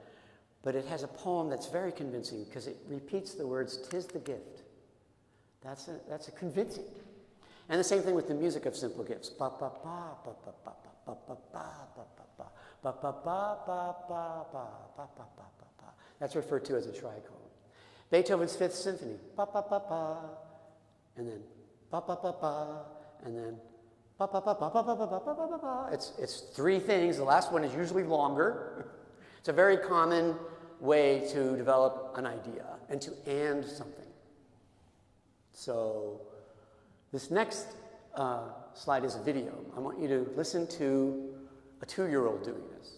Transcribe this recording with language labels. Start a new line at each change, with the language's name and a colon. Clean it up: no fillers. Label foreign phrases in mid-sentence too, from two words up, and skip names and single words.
English: But it has a poem that's very convincing because it repeats the words, 'tis the gift. That's a convincing. And the same thing with the music of Simple Gifts. Ba ba ba ba ba ba ba ba ba ba ba ba ba ba ba ba ba ba ba ba. That's referred to as a tricolon. Beethoven's Fifth Symphony. Ba ba ba ba, and then ba ba ba ba, and then ba ba ba ba ba ba ba ba ba ba ba. It's three things. The last one is usually longer. It's a very common way to develop an idea and to and something. So this next slide is a video. I want you to listen to a 2-year-old doing this.